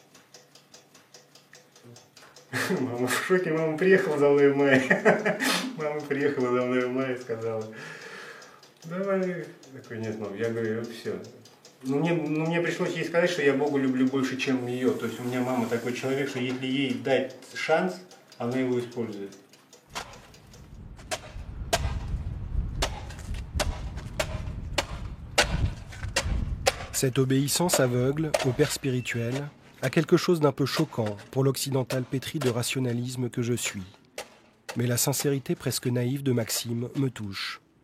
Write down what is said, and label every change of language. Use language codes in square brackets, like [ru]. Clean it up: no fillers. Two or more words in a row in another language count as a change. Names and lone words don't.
[ru] Мама в шоке, мама приехала за мной в мае. Мама приехала за мной в мае и сказала: давай. Такой: нет, мам, я говорю: все. Мне пришлось ей сказать, что я Бога люблю больше, чем ее. То есть у меня мама такой человек, что если ей дать шанс, она его использует. [fr] Cette obéissance aveugle au père spirituel a quelque chose d'un peu choquant pour l'occidental pétri de rationalisme que je suis. Mais la sincérité presque naïve de Maxime me touche.